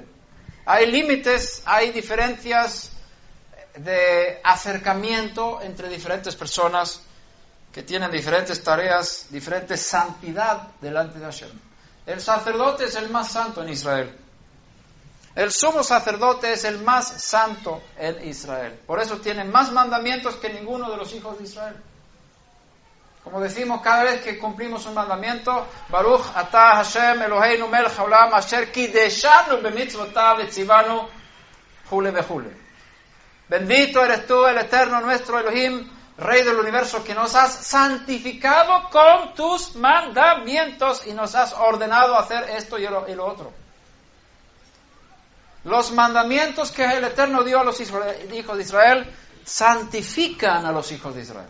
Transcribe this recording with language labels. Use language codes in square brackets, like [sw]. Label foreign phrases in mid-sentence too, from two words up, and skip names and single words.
[es] Hay límites, hay diferencias de acercamiento entre diferentes personas que tienen diferentes tareas, diferente santidad delante de Hashem. El sacerdote es el más santo en Israel. El sumo sacerdote es el más santo en Israel. Por eso tiene más mandamientos que ninguno de los hijos de Israel. Como decimos cada vez que cumplimos un mandamiento, [he] ברוך אתה השם אלוהינו מלך העולם אשר קדשנו במצוותיו וציוונו כולי וכולי. [es] Bendito eres tú, el eterno nuestro Elohim, Rey del universo, que nos has santificado con tus mandamientos y nos has ordenado hacer esto y lo otro. Los mandamientos que el Eterno dio a los hijos de Israel santifican a los hijos de Israel.